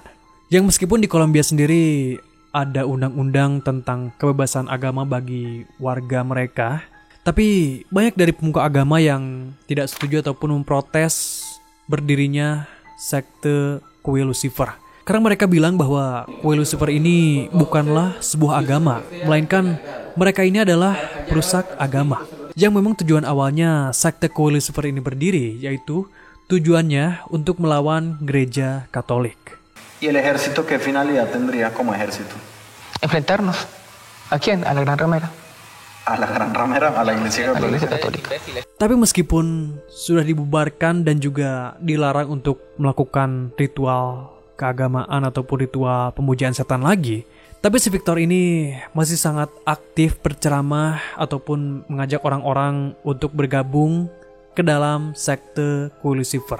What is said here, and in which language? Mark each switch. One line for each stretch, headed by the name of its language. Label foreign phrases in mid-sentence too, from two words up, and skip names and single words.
Indonesian: Yang meskipun di Kolombia sendiri ada undang-undang tentang kebebasan agama bagi warga mereka, tapi banyak dari pemuka agama yang tidak setuju ataupun memprotes berdirinya sekte Kuil Lucifer. Karena mereka bilang bahwa Kuil Lucifer ini bukanlah sebuah agama, melainkan mereka ini adalah perusak agama. Yang memang tujuan awalnya sekte Kuil Lucifer ini berdiri, yaitu tujuannya untuk melawan gereja Katolik.
Spanish: ¿Y el ejército qué finalidad tendría como ejército? Enfrentarnos. ¿A quién? A la Gran Ramera. A la Gran Ramera, a la Iglesia A la Iglesia Católica. Católica.
Indonesian: Tapi meskipun sudah dibubarkan dan juga dilarang untuk melakukan ritual keagamaan ataupun ritual pemujaan setan lagi, tapi si Victor ini masih sangat aktif berceramah ataupun mengajak orang-orang untuk bergabung ke dalam sekte Kuil Lucifer.